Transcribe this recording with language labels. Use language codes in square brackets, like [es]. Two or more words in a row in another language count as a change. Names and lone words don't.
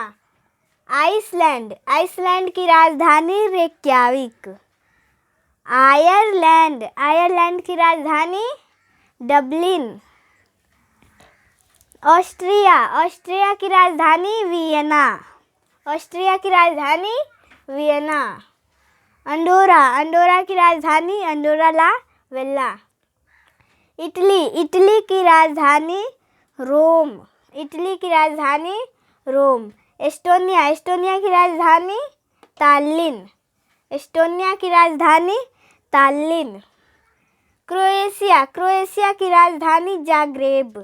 [hi] आइसलैंड, आइसलैंड की राजधानी रेक्याविक। आयरलैंड, आयरलैंड की राजधानी डबलिन। ऑस्ट्रिया, ऑस्ट्रिया की राजधानी वियना। ऑस्ट्रिया की राजधानी वियना। अंडोरा, अंडोरा की राजधानी अंडोरा ला वेल्ला। इटली, इटली की राजधानी रोम। इटली की राजधानी रोम। एस्टोनिया, एस्टोनिया की राजधानी तालिन। एस्टोनिया की राजधानी तालिन। क्रोएशिया, क्रोएशिया की राजधानी जाग्रेब।